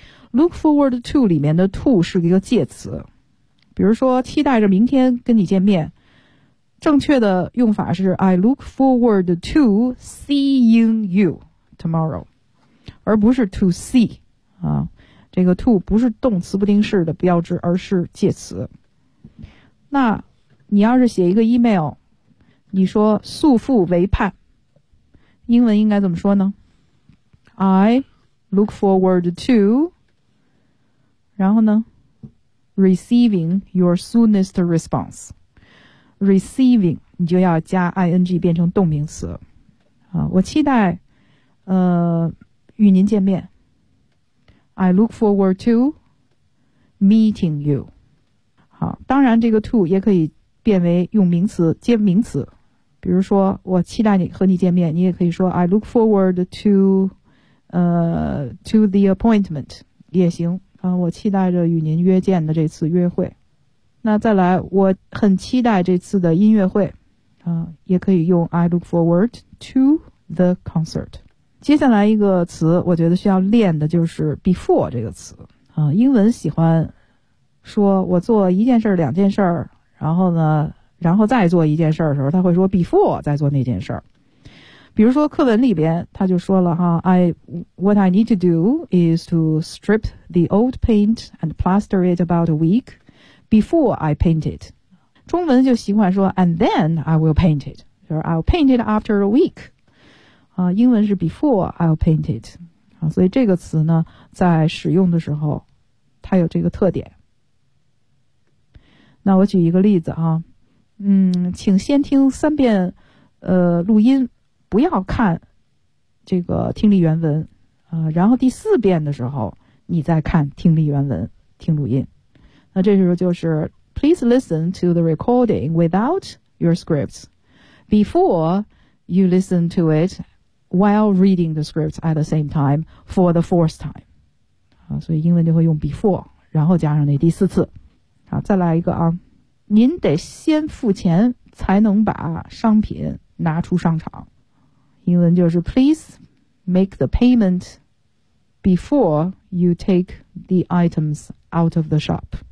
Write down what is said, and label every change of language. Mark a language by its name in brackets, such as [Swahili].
[Chinese] look forward to 里面的 to 是一个介词。比如说期待着明天跟你见面，正确的用法是 [English] I look forward to seeing you tomorrow， [Chinese] 而不是 to see 啊，这个 to 不是动词不定式的标志，而是介词。那你要是写一个 email， 你说速赴为盼，英文应该怎么说呢？ [English] I look forward to， [Chinese] 然后呢 [English] receiving your soonest response. [Chinese] receiving 你就要加 ing 变成动名词啊，我期待与您见面。 [English] I look forward to meeting you. [Chinese] 好，当然这个 to 也可以变为用名词接名词，比如说我期待你和你见面，你也可以说 [English] I look forward to the appointment [Chinese] 也行啊，我期待着与您约见的这次约会。那再来，我很期待这次的音乐会啊，也可以用 [English] I look forward to the concert。 [Chinese] 接下来一个词我觉得需要练的就是 before 这个词啊，英文喜欢说我做一件事儿两件事儿，然后呢然后再做一件事儿的时候，他会说 before 再做那件事儿。比如说课文里边他就说了哈， [English] What I need to do is to strip the old paint and plaster it about a week before I paint it. [Chinese] 中文就习惯说 [English] and then I will paint it, 就是 I'll paint it after a week. 英文是 before I'll paint it. [Chinese] 所以这个词呢在使用的时候它有这个特点。那我举一个例子啊，请先听三遍录音，不要看这个听力原文，然后第四遍的时候你再看听力原文听录音。那这时候就是 [English] Please listen to the recording without your scripts before you listen to itWhile reading the scripts at the same time for the fourth time. [Chinese] 所以英文就会用 before, 然后加上那第四次。好，再来一个啊。您得先付钱才能把商品拿出商场。英文就是 [English] please make the payment before you take the items out of the shop.